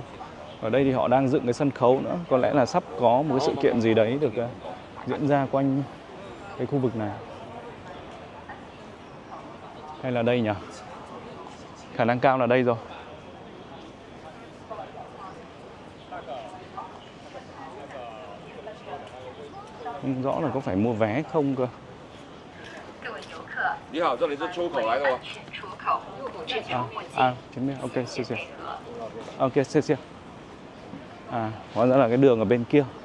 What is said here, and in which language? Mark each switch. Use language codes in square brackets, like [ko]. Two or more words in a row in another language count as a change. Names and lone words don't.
[vi] Ở đây thì họ đang dựng cái sân khấu nữa. Có lẽ là sắp có một cái sự kiện gì đấy được diễn ra quanh cái khu vực này. Hay là đây nhỉ? Khả năng cao là đây rồi. Không rõ là có phải mua vé không cơ. [zh] 你好，这里是出口来的吗？前面 OK， 谢谢。OK， 谢谢。 [vi] hóa ra là cái đường ở bên kia.